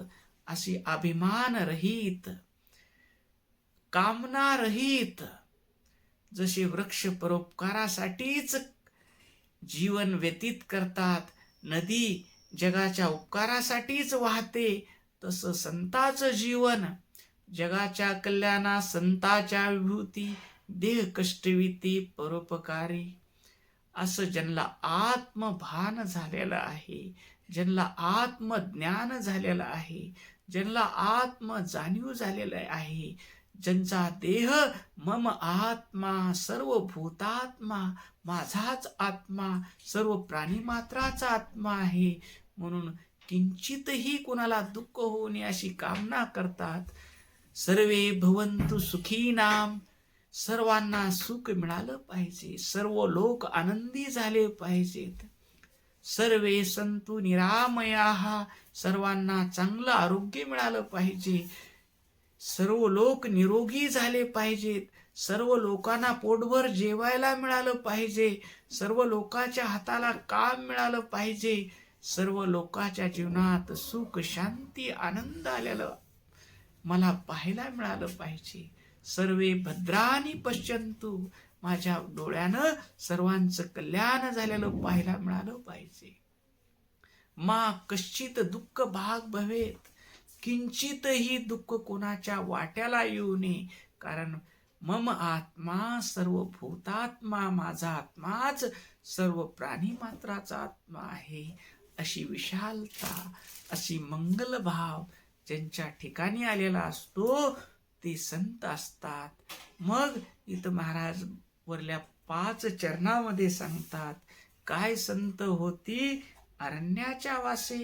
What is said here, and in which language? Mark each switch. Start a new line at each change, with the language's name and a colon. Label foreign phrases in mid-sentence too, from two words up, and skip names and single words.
Marathi: अशी अभिमान रहित, कामना रहित, जसे वृक्ष परोपकारासाठीच जीवन व्यतीत करतात, नदी जगाच्या उपकारासाठीच वाहते, तसं संताचं जीवन जगाच्या कल्याणा, संताच्या विभूती, देह कष्टविती परोपकारी. असं ज्यांना आत्मभान झालेलं आहे, ज्यांना आत्मज्ञान झालेलं आहे, ज्यांना आत्म जाणीव झालेलं आहे, ज्यांचा देह
Sanskrit: मम आत्मा सर्व भूतात्मा,
Marathi: माझाच आत्मा सर्व प्राणीमात्राचा आत्मा आहे म्हणून किंचितही कुणाला दुःख होऊ नये अशी कामना करतात.
Sanskrit: सर्वे भवन्तु सुखीनाम,
Marathi: सर्वांना सुख मिळालं पाहिजे, सर्व लोक आनंदी झाले पाहिजेत.
Sanskrit: सर्वे संतु निरामयाः,
Marathi: सर्वांना चांगलं आरोग्य मिळालं पाहिजे, सर्व लोक निरोगी झाले पाहिजेत, सर्व लोकांना पोटभर जेवायला मिळालं पाहिजे, सर्व लोकांच्या हाताला काम मिळालं पाहिजे, सर्व लोकांच्या जीवनात सुख शांती आनंद आलेलं मला पाहायला मिळालं पाहिजे.
Sanskrit: सर्वे भद्राणी पश्यन्तु,
Marathi: माझ्या डोळ्यानं सर्वांचं कल्याण झालेलं पाहायला मिळालं पाहिजे.
Sanskrit: मा कश्चित दुःख भाग भवेत,
Marathi: किंचितही दुःख कोणाच्या वाट्याला येऊ नये.
Sanskrit: कारण मम आत्मा सर्व भूतात्मा,
Marathi: माझा आत्माच सर्व प्राणी मात्राचा आत्मा आहे. अशी विशालता, अशी मंगलभाव ज्यांच्या ठिकाणी आलेला असतो ते संत असतात. मग इथं महाराज वरल्या 5 चरणामध्ये सांगतात, काय संत होती अरण्याच्या वासे.